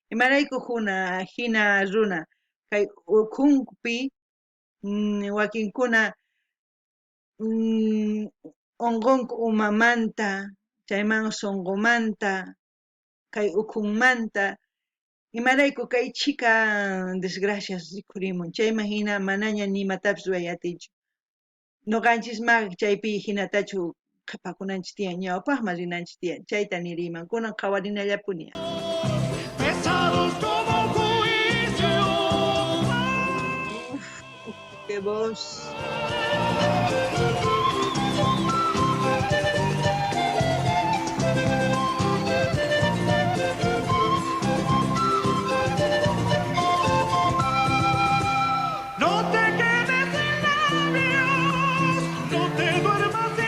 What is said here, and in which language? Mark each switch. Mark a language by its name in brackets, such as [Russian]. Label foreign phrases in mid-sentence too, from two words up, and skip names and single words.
[Quechua] Imarayku hina runa kay ukhunpi wakinkuna onqonku umamanta, chayman sonqomanta, kay ukhunmanta, imarayku kay chika desgracias rikhurimun, chayman hina manaña nimatapis yuyatichu. Nuqanchismaq chaypi hinatachu qhipakunanchis tiyan, ñawpaqman rinanchis tiyan, chayta niriyman, kunan qhawarinallapuni. [Spanish] pesados como un juicio. Qué voz. No te quedes sin labios, no te duermas sin